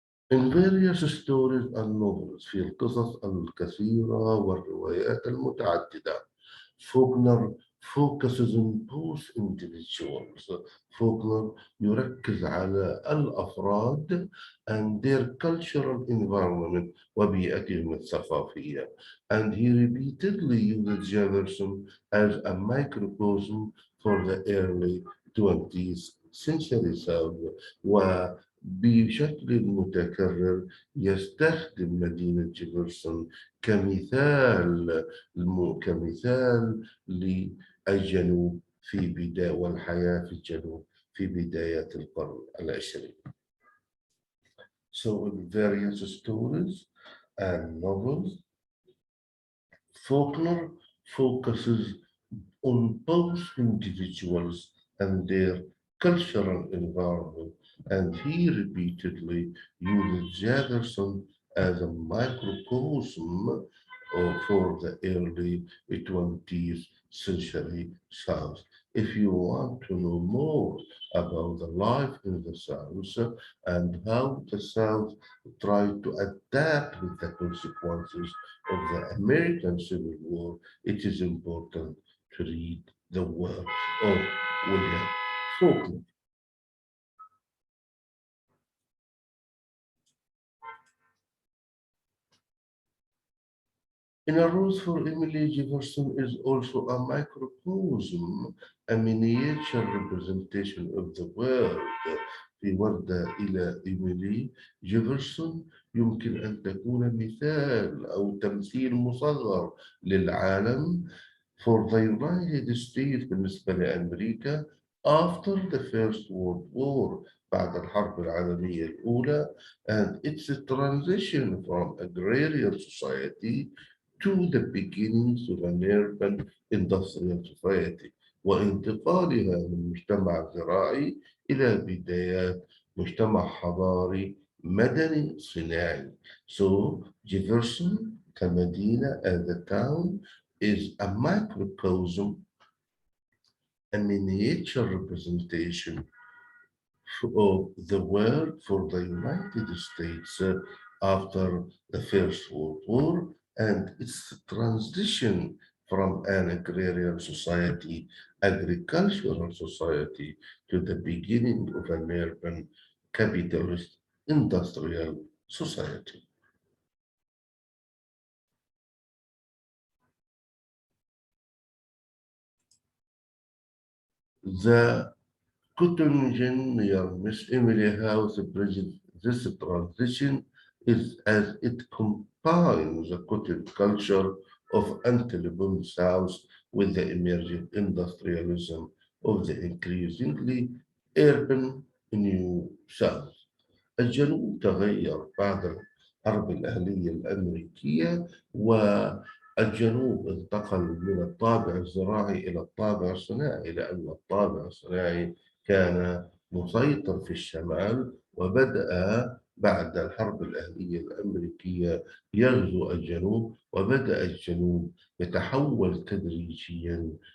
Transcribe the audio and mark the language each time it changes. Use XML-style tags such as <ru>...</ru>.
<en>In various stories and novels</en> <ar>في القصص الكثيرة والروايات المتعددة</ar> <en>Faulkner focuses on both individuals.</en> <ar>فوكنر يركز على الأفراد</ar> <en>and their cultural environment</en> <ar>وبيئتهم الثقافية.</ar> <en>And he repeatedly uses Jefferson as a microcosm for the early 20th century South.</en> <ar>بشكل متكرر يستخدم مدينة جيفرسون كمثال كمثال للجنوب في بداية والحياة في الجنوب في بداية القرن العشرين.</ar> <en>So in various stories and novels, Faulkner focuses on both individuals and their cultural environment, and he repeatedly uses Jefferson as a microcosm for the early 20th century South. If you want to know more about the life in the South and how the South tried to adapt with the consequences of the American Civil War, it is important to read the work of William Faulkner. In a rose for Emily Jefferson is also a microcosm, a miniature representation of the world.</en> <ar>في وردة إلى إيميلي جيفرسون يمكن أن تكون مثال أو تمثيل مصغر للعالم</ar> <en>for the United States</en> <ar>بالنسبة لأمريكا</ar> <en>after the First World War</en> <ar>بعد الحرب العالمية الأولى</ar> <en>and its transition from agrarian society to the beginnings of an urban industrial society</en> <ar>وانتقالها من مجتمع زراعي إلى بدايات مجتمع حضاري مدني صناعي.</ar> <en>So Jefferson</en> <ar>كمدينة</ar> <en>as a town is a microcosm, a miniature representation of the world for the United States after the First World War and its transition from an agrarian society, agricultural society, to the beginning of an urban capitalist industrial society. The Cotton gin near Miss Emily House bridges this transition is as it combines the cotton culture of Antillean South with the emerging industrialism of the increasingly urban New South.</en> <ar>الجنوب تغير بعد الحرب الأهلية الأمريكية والجنوب انتقل من الطابع الزراعي إلى الطابع الصناعي لأن الطابع الصناعي كان مسيطر في الشمال وبدأ بعد الحرب الأهلية الأمريكية يغزو الجنوب وبدأ الجنوب يتحول تدريجيا</ar>